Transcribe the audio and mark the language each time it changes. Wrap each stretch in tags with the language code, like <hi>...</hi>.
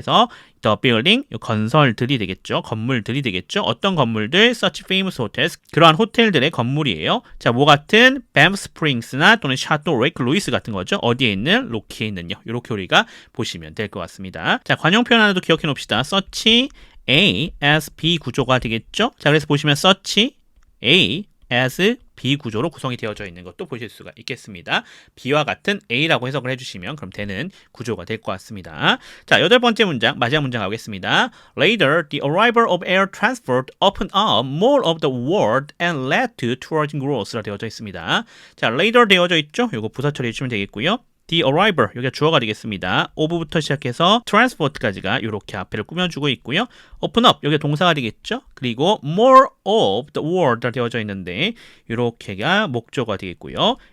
<ko>그래서</ko> <en>the building,</en> <ko>건설들이 되겠죠. 건물들이 되겠죠. 어떤 건물들?</ko> <en>Such famous hotels,</en> <ko>그러한 호텔들의 건물이에요. 자, 뭐 같은 Banff Springs나 또는 Chateau Lake Louise 같은 거죠. 어디에 있는? 로키에 있는요. 이렇게 우리가 보시면 될 것 같습니다. 자, 관용 표현 하나도 기억해 놓읍시다. such A as B 구조가 되겠죠. 자, 그래서 보시면 such A as B 구조로 구성이 되어져 있는 것도 보실 수가 있겠습니다. B와 같은 A라고 해석을 해주시면 그럼 되는 구조가 될 것 같습니다. 자, 여덟 번째 문장, 마지막 문장 가겠습니다.</ko> <en>Later, the arrival of air transport opened up more of the world and led to tourism growth라</en> <ko>되어져 있습니다. 자, later 되어져 있죠? 이거 부사 처리해 주시면 되겠고요.</ko> <en>The arrival,</en> <ko>여기가 주어가 되겠습니다. of부터 시작해서 transport까지가 이렇게 앞에를 꾸며주고 있고요.</ko> <en>open up,</en> <ko>여기가 동사가 되겠죠. 그리고</ko> <en>more of the world</en> <ko>되어져 있는데 이렇게가 목적어가 되겠고요.</ko>